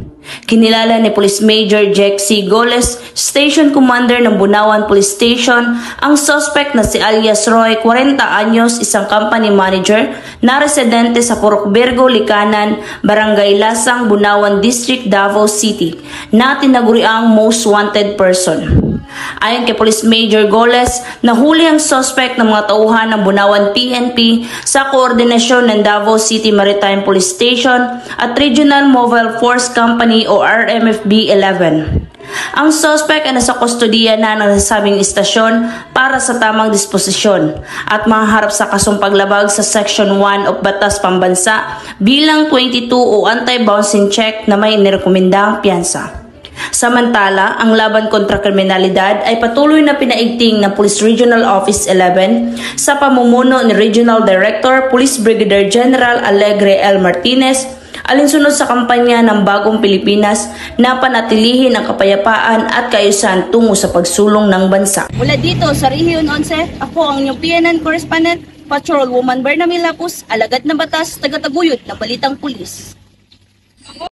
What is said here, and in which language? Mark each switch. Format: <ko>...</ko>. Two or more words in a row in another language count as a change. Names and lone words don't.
<tl>Kinilala ni Police Major Jack C. Goles, Station Commander ng Bunawan Police Station, ang suspect na si alias Roy, 40 anyos, isang</tl> <en>company manager</en> <tl>na residente sa Purok Virgo, Likanan, Barangay Lasang, Bunawan District, Davao City, na tinaguriang</tl> <en>most wanted person.</en> <tl>Ayon kay Police Major Goles, nahuli ang suspect ng mga tauhan ng Bunawan PNP sa koordinasyon ng Davao City Maritime Police Station at Regional Mobile Force Company o RMFB 11. Ang suspect ay nasa kustodiya na ng nasabing istasyon para sa tamang disposisyon at mahaharap sa kasong paglabag sa Section 1 of Batas Pambansa bilang 22 o</tl> <en>anti-bouncing check</en> <tl>na may nirekomendang piyansa. Samantala, ang laban kontra kriminalidad ay patuloy na pinaigting ng Police Regional Office 11 sa pamumuno ni Regional Director Police Brigadier General Alegre L. Martinez, alinsunod sa kampanya ng Bagong Pilipinas na panatilihin ang kapayapaan at kaayusan tungo sa pagsulong ng bansa. Mula dito sa Region 11, ako ang inyong PNN Correspondent, Patrolwoman Berna Milapus, alagad ng batas, taga-taguyod ng Balitang Pulis.</tl>